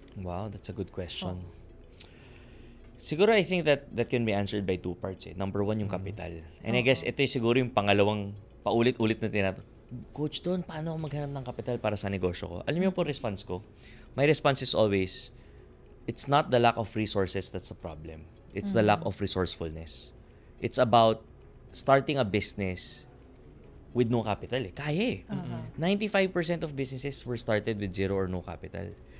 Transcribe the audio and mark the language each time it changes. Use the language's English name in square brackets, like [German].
[English] Wow, that's a good question. Siguro I think that can be answered by 2 parts. [Filipino] Number 1, yung capital. [English] And I guess [Filipino] ito yung siguro yung pangalawang paulit-ulit na tinatanong. Coach Don, paano ako maghanap ng capital para sa negosyo ko? Alam niyo po response ko? [English] My response is always, it's not the lack of resources that's the problem. It's the lack of resourcefulness. It's about starting a business with no capital. Kaya 95% of businesses were started with 0 or no capital.